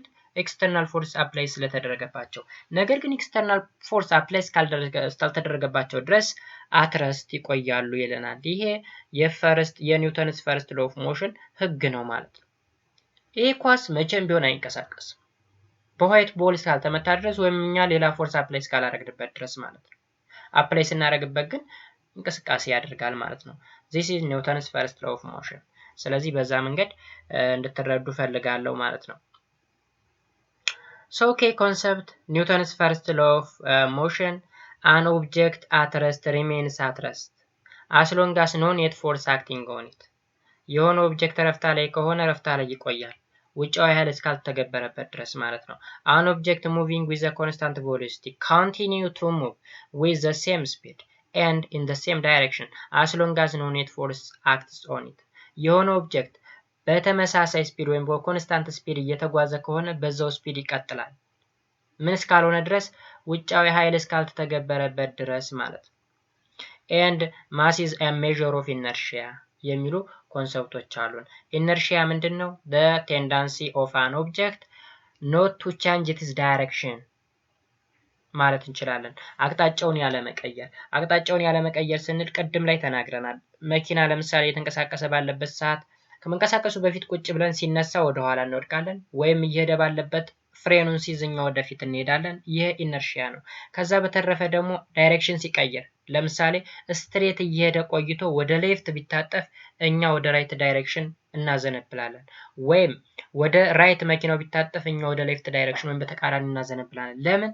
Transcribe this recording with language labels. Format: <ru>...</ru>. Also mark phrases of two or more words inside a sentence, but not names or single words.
<en>external force apply</en> <am>ስለተደረገባቸው። ነገር ግን</am> <en>external force apply</en> <am>ስላልተደረገባቸው ድረስ አትረስት ይቆያሉ ይለናል። ይሄ የኒውተንስ</am> <en>first law of motion</en> <am>ህግ ነው ማለት ነው። ይሄ ኳስ መቼም ቢሆን አይንቀሳቀስም በዋይት ቦል እስካልተመታ ድረስ ወይም እኛ ሌላ</am> <en>force apply</en> <am>እስካላደረግንበት ድረስ ማለት ነው። አፕላይ ስናደርግበት ግን እንቅስቃሴ ያደርጋል ማለት ነው።</am> <en>this is Newton's first law of motion።</en> <am>ስለዚህ በዛ መንገድ እንድትረዱ ፈልጋለሁ ማለት ነው።</am> <en>so okay concept Newton's first law of motion, an object at rest remains at rest as long as no net force acting on it።</en> <am>የሆነ ኦብጀክት ረፍታ ላይ ከሆነ ረፍታ ላይ ይቆያል ውጫዊ ኃይል እስካልተገበረበት ድረስ ማለት ነው።</am> <en>an object moving with a constant velocity continue to move with the same speed and in the same direction as long as no net force acts on it።</en> <am>የሆነ ኦብጀክት በተመሳሳይ ስፒድ ወይም በኮንስታንት ስፒድ እየተጓዘ ከሆነ በዛው ስፒድ ይቀጥላል ምን እስካልሆነ ድረስ? ውጫዊ ኃይል እስካልተገበረበት ድረስ ማለት ነው።</am> <en>and mass is a measure of inertia</en> <am>የሚሉ ኮንሰፕቶች አሉን። ኢነርሺያ ምንድነው?</am> <en>the tendency of an object not to change its direction</en> <am>ማለት እንችላለን። አቅጣጫውን ያለመቀየር ስንል ቅድም ላይ ተናግረናል። መኪና ለምሳሌ የተንቀሳቀሰ ባለበት ሰዓት ከመንቀሳቀሱ በፊት ቁጭ ብለን ሲነሳ ወደ ኋላ እንወድቃለን፣ ወይም እየሄደ ባለበት ፍሬኑን ሲዝኛ ወደፊት እንሄዳለን። ይሄ ኢነርሺያ ነው። ከዛ በተረፈ ደግሞ ዳይሬክሽን ሲቀየር ለምሳሌ ስትሬት እየሄደ ቆይቶ ወደ ሌፍት ቢታጠፍ እኛ ወደ</am> <en>right direction</en> <am>እናዘነብላለን፣ ወይም ወደ ራይት መኪናው ቢታጠፍ እኛ ወደ</am> <en>left direction</en> <am>ወይም በተቃራኒ እናዘነብላለን። ለምን?</am>